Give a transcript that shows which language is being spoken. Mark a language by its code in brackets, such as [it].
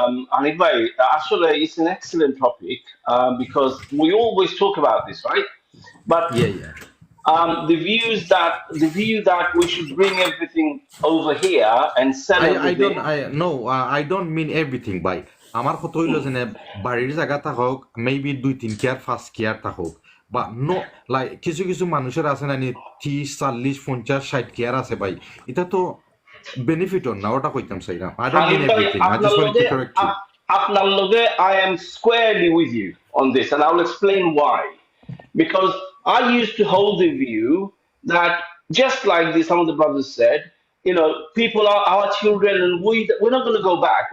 [en] Hanif Bhai, actually, it's an excellent topic because we always talk about this, right? But Yeah. the view that we should bring everything over here and sell everything. I don't mean everything [bn] ভাই। আমার কথা হইল যে বাড়ির জায়গা থাকুক, maybe 2-3 care 5 care থাকুক, বা নো লাইক কিছু কিছু মানুষের আছে না 30, 40, 50, 60 কেয়ার আছে ভাই, এটা তো বেনিফিট না, ওটা কইতাম চাই না। [en] I don't mean Hanif Bhai, everything, I just wanted to correct you. Apnaloge, I am squarely with you on this, and I'll explain why. Because I used to hold the view that just like some of the brothers said, people are our children, and we're not going to go back.